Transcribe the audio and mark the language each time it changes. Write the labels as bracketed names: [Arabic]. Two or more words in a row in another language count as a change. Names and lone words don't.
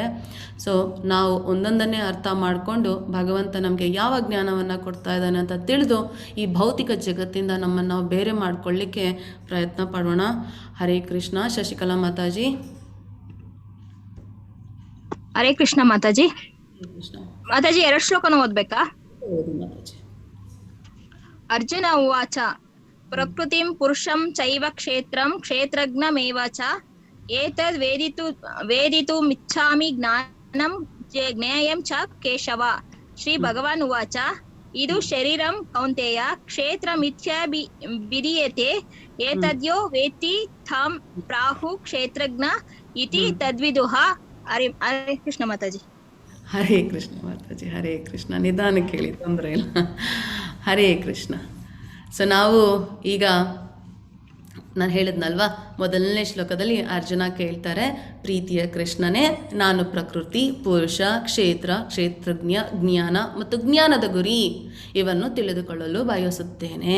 [Kannada] ಸೊ ನಾವು ಒಂದೊಂದನ್ನೇ ಅರ್ಥ ಮಾಡಿಕೊಂಡು ಭಗವಂತ ನಮಗೆ ಯಾವ ಜ್ಞಾನವನ್ನು ಕೊಡ್ತಾ ಇದ್ದಾನೆ ಅಂತ ತಿಳಿದು ಈ ಭೌತಿಕ ಜಗತ್ತಿಂದ ನಮ್ಮನ್ನು ನಾವು ಬೇರೆ ಮಾಡಿಕೊಳ್ಳಿಕ್ಕೆ ಪ್ರಯತ್ನ ಪಡೋಣ. ಹರೇ ಕೃಷ್ಣ. ಶಶಿಕಲಾ ಮಾತಾಜಿ. ಹರೇ ಕೃಷ್ಣ ಮಾತಾಜಿ. ಮಾತಾಜಿ 2 ಶ್ಲೋಕನ ಓದ್ಬೇಕಾ? ಮಾತಾಜಿ. [Sanskrit] ಅರ್ಜುನ ಉವಾಚ ಪ್ರಕೃತಿಂ ಪುರುಷಂ ಚೈವ ಕ್ಷೇತ್ರಂ ಕ್ಷೇತ್ರಜ್ಞಮೇವ ಚ ಏತದ್ ವೇದಿತುಮಿಚ್ಛಾಮಿ ಜ್ಞಾನಂ ಜ್ಞೇಯಂ ಚ ಕೇಶವ. ಶ್ರೀ ಭಗವಾನ್ ಉವಾಚ ಇದು ಶರೀರಂ ಕೌಂತೆಯ ಕ್ಷೇತ್ರಮಿತ್ಯಭಿಧೀಯತೆ ಏತದ್ಯೋ ವೇತ್ತಿ ಥಾಂ ಪ್ರಾಹು ಕ್ಷೇತ್ರಜ್ಞ ಇತಿ ತದ್ವಿದುಃ. [Kannada] ಹರೇ ಕೃಷ್ಣ ಮಾತಾಜಿ. ಹರೇ ಕೃಷ್ಣ ಮಾತಾಜಿ. ಹರೇ ಕೃಷ್ಣ. ನಿಧಾನ ಕೇಳಿ, ತೊಂದರೆ ಇಲ್ಲ. ಹರೇ ಕೃಷ್ಣ. ಸೊ ನಾವು ಈಗ ನಾನು ಹೇಳಿದ್ನಲ್ವಾ ಮೊದಲನೇ ಶ್ಲೋಕದಲ್ಲಿ ಅರ್ಜುನ ಕೇಳ್ತಾರೆ, ಪ್ರೀತಿಯ ಕೃಷ್ಣನೇ, ನಾನು ಪ್ರಕೃತಿ, ಪುರುಷ, ಕ್ಷೇತ್ರ, ಕ್ಷೇತ್ರಜ್ಞ, ಜ್ಞಾನ ಮತ್ತು ಜ್ಞಾನದ ಗುರಿ ಇವನ್ನು ತಿಳಿದುಕೊಳ್ಳಲು ಬಯಸುತ್ತೇನೆ.